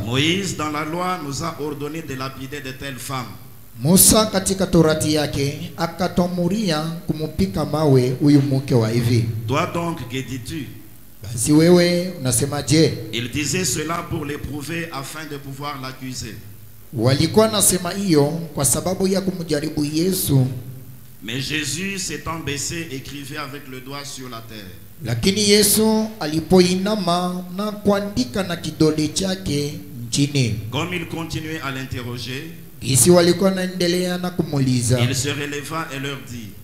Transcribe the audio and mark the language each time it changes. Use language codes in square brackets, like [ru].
[fr] Moïse, dans la loi, nous a ordonné de lapider de telles femmes. [sw] Musa katika torati yake akatomuria kumupika mawe huyu mke wa hivi. [fr] Toi donc, que dis-tu? [sw] Basi wewe unasemaje? [fr] Il disait cela pour l'éprouver afin de pouvoir l'accuser. [sw] Walikuwa nasema hiyo kwa sababu ya kumjaribu Yesu. [fr] Mais Jésus, s'étant baissé, écrivait avec le doigt sur la terre. [sw] Lakini Yesu alipoinama na kuandika na kidole chake nchini. [fr] Comme il continuait à l'interroger, [sw] Isi walikuwa naendelea na kumuuliza, [fr] il se releva et leur dit: